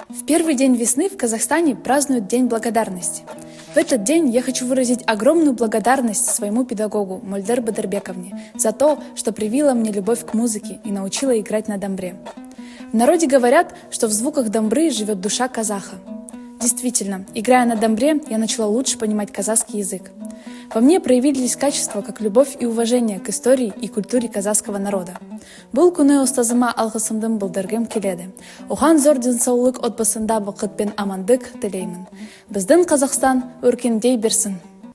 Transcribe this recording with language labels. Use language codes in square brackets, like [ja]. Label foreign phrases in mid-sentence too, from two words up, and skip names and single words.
[ru] Первый день весны в Казахстане празднуют День благодарности. В этот день я хочу выразить огромную благодарность своему педагогу Мольдер Бадырбековне за то, что привила мне любовь к музыке и научила играть на домбре. В народе говорят, что в звуках домбры живет душа казаха. Действительно, играя на домбре, я начала лучше понимать казахский язык. Во мне проявились качества, как любовь и уважение к истории и культуре казахского народа. [kk] Бұл күні ұстазыма алғысымдың білдіргім келеді. Оған зор денсаулық отбасында бақыт пен амандық тілеймін. Біздің Қазақстан өркендей берсін.